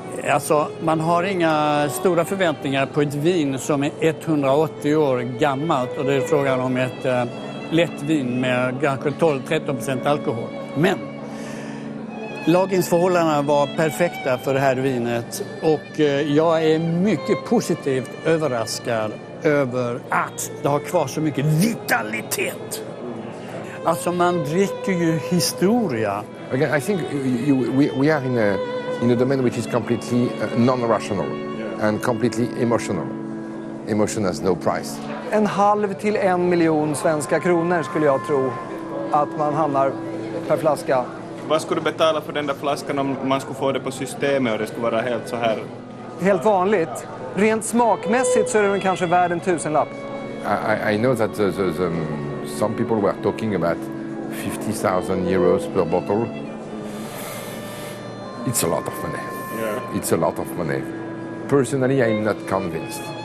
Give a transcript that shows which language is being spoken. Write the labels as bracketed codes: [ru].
[sv] Alltså, man har inga stora förväntningar på ett vin som är 180 år gammalt och det är frågan om ett lätt vin med kanske 12-13% alkohol. Men lagringsförhållandena var perfekta för det här vinet och jag är mycket positivt överraskad över att det har kvar så mycket vitalitet. Alltså man dricker ju historia. [en] Again, I think we are in a domain which is completely non-rational and completely emotional. Emotion has no price. [sv] 0,5 till 1 miljon svenska kronor skulle jag tro att man hamnar per flaska. Vad skulle du betala för den där flaskan om man skulle få det på systemet och det skulle vara helt så här? Helt vanligt. Rent smakmässigt så är den kanske värd en 1000-lapp. [en] I know that some people were talking about 50,000 euros per bottle. It's a lot of money. Yeah. It's a lot of money. Personally, I'm not convinced.